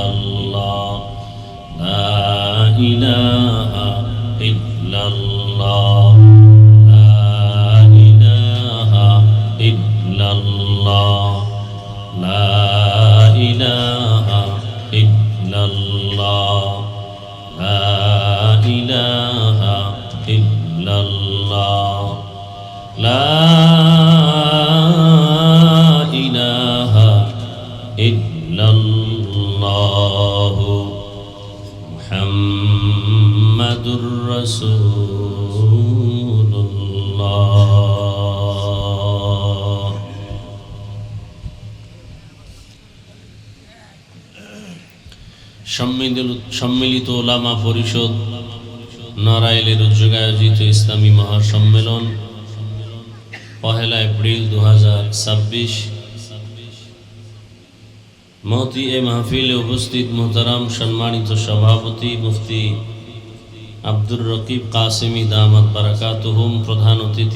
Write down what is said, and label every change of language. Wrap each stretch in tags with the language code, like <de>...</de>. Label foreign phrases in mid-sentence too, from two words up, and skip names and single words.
<ar>اللہ لا الہ الا اللہ لا الہ الا اللہ لا الہ الا اللہ لا الہ الا اللہ لا الہ الا اللہ محمد رسول اللہ</ar> <bn>সম্মিলিত ওলামা পরিষদ নড়াইলের উদ্যোগে আয়োজিত ইসলামী মহাসম্মেলন 1 এপ্রিল 2026 মহতি এ মাহফিলে উপস্থিত মোহতারাম সম্মানিত সভাপতি মুফতি আব্দুর রকিব কাসেমি</bn> <ar>دامت بركاتهم</ar> <bn>প্রধান অতিথি</bn>